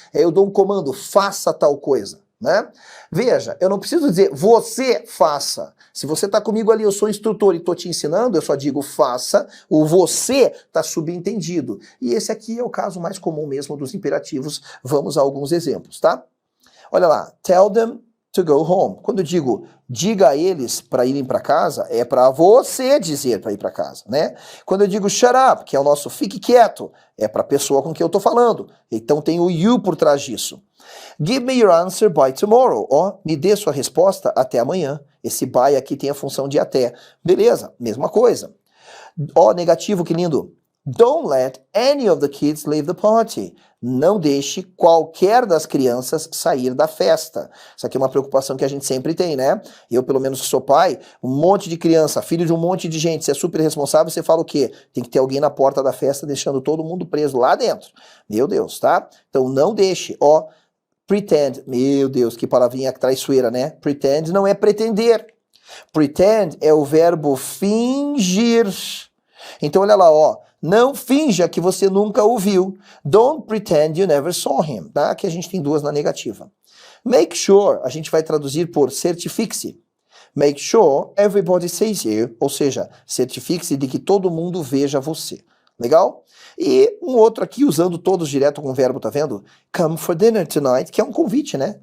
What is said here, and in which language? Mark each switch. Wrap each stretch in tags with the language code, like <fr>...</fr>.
<pt>Aí eu dou um comando, faça tal coisa. Né? Veja, eu não preciso dizer você faça. Se você está comigo ali, eu sou instrutor e estou te ensinando, eu só digo faça, o você está subentendido. E esse aqui é o caso mais comum mesmo dos imperativos. Vamos a alguns exemplos, tá? Olha lá,</pt> <en>tell them to go home.</en> <pt>Quando eu digo diga a eles para irem para casa, é para você dizer para ir para casa, né? Quando eu digo</pt> <en>shut up,</en> <pt>que é o nosso fique quieto, é para a pessoa com quem eu estou falando. Então tem o you por trás disso.</pt> <en>Give me your answer by tomorrow.</en> <pt>Me dê sua resposta até amanhã. Esse by aqui tem a função de até. Beleza, mesma coisa. Negativo, que lindo.</pt> <en>Don't let any of the kids leave the party.</en> <pt>Não deixe qualquer das crianças sair da festa. Isso aqui é uma preocupação que a gente sempre tem, né? Eu, pelo menos que sou pai, um monte de criança, filho de um monte de gente, você é super responsável, você fala o quê? Tem que ter alguém na porta da festa deixando todo mundo preso lá dentro. Meu Deus, tá? Então não deixe, pretend, meu Deus, que palavrinha traiçoeira, né? Pretend não é pretender. Pretend é o verbo fingir. Então olha lá, não finja que você nunca o viu.</pt> <en>Don't pretend you never saw him, tá?</en> <pt>Aqui a gente tem duas na negativa. Make sure, a gente vai traduzir por certifique-se.</pt> <en>Make sure everybody sees you,</en> <pt>ou seja, certifique-se de que todo mundo veja você. Legal? E um outro aqui, usando todos direto com o verbo, tá vendo?</pt> <en>Come for dinner tonight,</en> <pt>que é um convite, né?</pt>